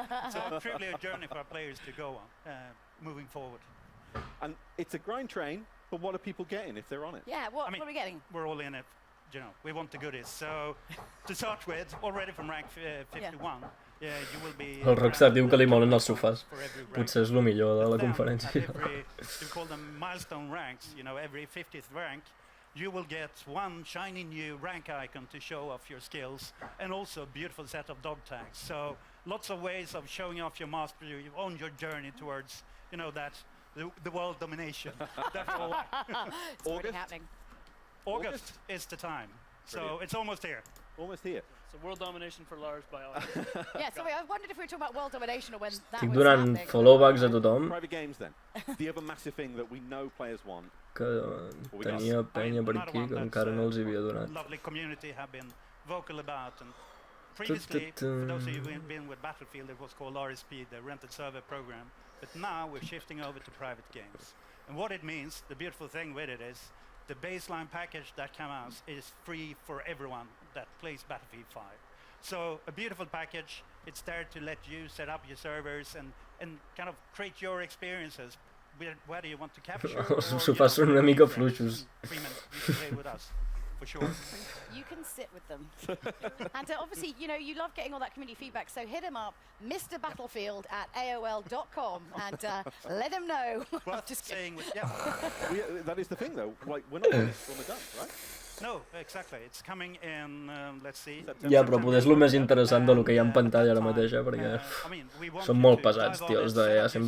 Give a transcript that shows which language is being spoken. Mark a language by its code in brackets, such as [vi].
[en] So truly a journey for our players to go on, moving forward. And it's a grind train, but what are people getting if they're on it? Yeah, what are we getting? We're all in it, you know, we want the goodies. So to start with, already from rank 51, you will be... [ca] El Rockstar diu que li molen els sofàs. Potser és el millor de la conferència. [en] We call them milestone ranks, you know, every 50th rank, you will get one shiny new rank icon to show off your skills and also a beautiful set of dog tags. So lots of ways of showing off your mastery on your journey towards, you know, that the world domination. It's already happening. August is the time. So it's almost here. Almost here. So world domination for Lars by August. Yeah, sorry, I wondered if we were talking about world domination or when that [ca] Estic [en] was [ca] donant [en] happening. [ca] followbacks a tothom. [en] Private games then. The other massive thing that we know players want. [ca] Que tenia penya per aquí que encara no els havia donat. [en] Lovely community have been vocal about, and previously, for those of you who've been with Battlefield, it was called RSP, the rented server program, but now we're shifting over to private games. And what it means, the beautiful thing with it is, the baseline package that comes out is free for everyone that plays Battlefield 5. So a beautiful package, it's there to let you set up your servers and kind of create your experiences. Whether you want to capture [ca] Els sofàs són una mica fluixos. [en] You can play with us, for sure. You can sit with them. And obviously, you know, you love getting all that community feedback, so hit him up, Mr. Battlefield at AOL.com, and let him know. Well, just saying, That is the thing, though. Like, we're not finished when we're done, right? No, exactly. It's coming in, let's see. [ca] Ja, però potser és el més interessant del que hi ha en pantalla ara mateix, perquè són molt pesats, tio, els d'EA.